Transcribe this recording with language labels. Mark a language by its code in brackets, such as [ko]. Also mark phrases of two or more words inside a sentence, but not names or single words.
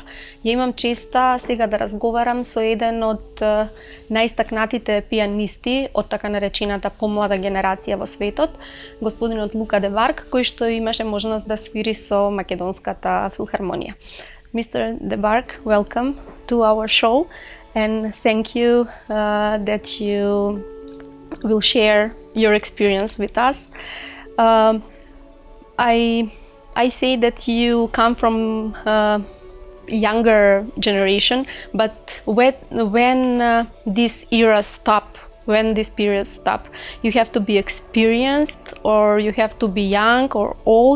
[mk] Ја имам честа сега да разговарам со еден од најстакнатите пијанисти од така наречената помлада генерација во светот, господинот Лука Дебарг, кој што имаше можност да свири со македонската филхармонија. [en] Mr. Debargue, welcome to our show and thank you that you will share your experience with us. I say that you come from younger generation, but when this era stop, when this period stop, you have to be experienced or you have to be young or old.